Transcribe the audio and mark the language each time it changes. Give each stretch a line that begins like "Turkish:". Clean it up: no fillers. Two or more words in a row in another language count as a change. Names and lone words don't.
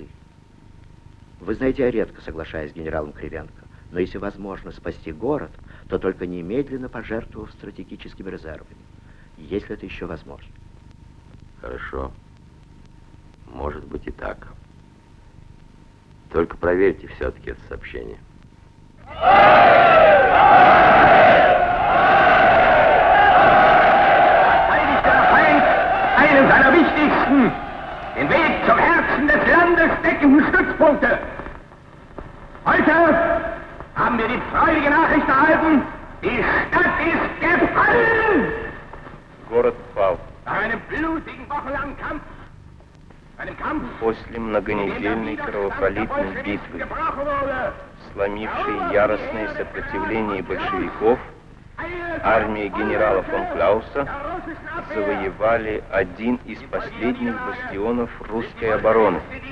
Russian: Вы знаете, я редко соглашаюсь с генералом Кривенко, но если возможно спасти город, то только немедленно пожертвовав стратегическими резервами, если это еще возможно. Хорошо. Может быть и так. Только проверьте все-таки это сообщение.
German: Einen seiner wichtigsten, den Weg zum Herzen des Landes deckenden Stützpunkte. Heute haben wir die freudige Nachricht erhalten, die Stadt ist gefallen!
Russian: Город пал.
German: Nach einem blutigen, wochenlangen Kampf, einem Kampf,
Russian: После многонедельной кровопролитной битвы, сломившей яростное сопротивление большевиков, армия генерала фон Клауса завоевали один из последних бастионов русской обороны.